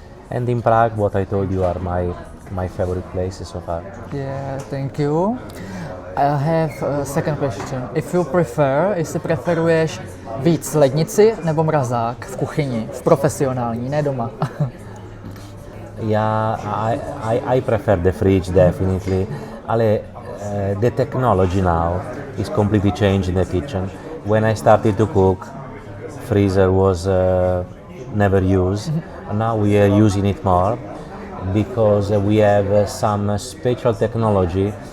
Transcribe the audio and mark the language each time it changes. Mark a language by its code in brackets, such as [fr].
[en] And in Prague, what I told you are my favorite places so far. Yeah, thank you. I have a second question. If you prefer, [cs] jestli preferuješ víc lednici nebo mrazák v kuchyni, v profesionální, ne doma? [en] Yeah, I prefer the fridge definitely. The technology now is completely changed in the kitchen. When I started to cook, freezer was never used. Now we are using it more because we have some special technology.